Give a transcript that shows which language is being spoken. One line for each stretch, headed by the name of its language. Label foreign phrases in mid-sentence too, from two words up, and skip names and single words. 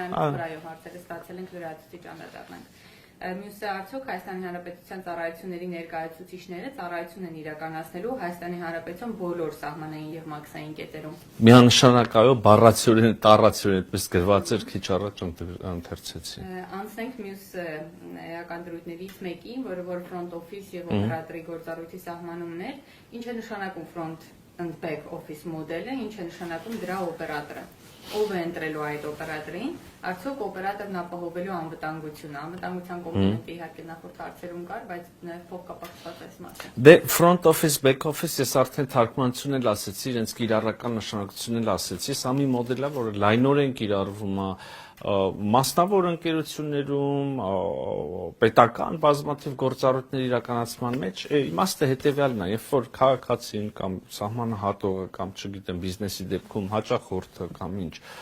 Armenian: այո, հարցերը ստացել ենք լրացուցիչ անդրադառնանք։ Մյուսը արդյոք Հայաստանի Հանրապետության ծառայությունների ներկայացուցիչները ծառայություն են իրականացնելու Հայաստանի Հանրապետության բոլոր սահմանային եւ մաքսային կետերում։ Միանշանակ այո, բառացիորեն, տառացիորեն այդպես գրված էր, քիչ առաջ ընթերցեցի։ Անցնենք մյուս էական դրույթներից մեկին, որը որ
English: front office
Armenian: եւ օպերատորի գործառույթի սահմանումներ, ինչ է նշանակում
English: front back office
Armenian: մոդելը, ինչ է նշանակում դրա օպերատորը։ Ով է ընտրելու այդ օպերատորին, արդյոք օպերատորն ապահովելու անվտանգությունը, անվտանգության կոմպոնենտը իհարկե նախորդ հարցերում կար, բայց նաև փոխկապակցված այս մասը։ Դե
English: front office, back office
Armenian: ես արդեն թարգմանությունն էլ ասեցի, իրենց կիրառական նշանակությունն էլ ասեցի, սա մի մոդել է, որը լայնորեն կիրառվում է մասնավոր ընկերություններում, պետական բազմաթիվ գործառույթների իրականացման մեջ, իմաստը հետևյալն է, երբ որ քաղաքացին կամ սահմանահատողը կամ չգիտեմ բիզնեսի դեպքում հաճախորդը կամ ինչ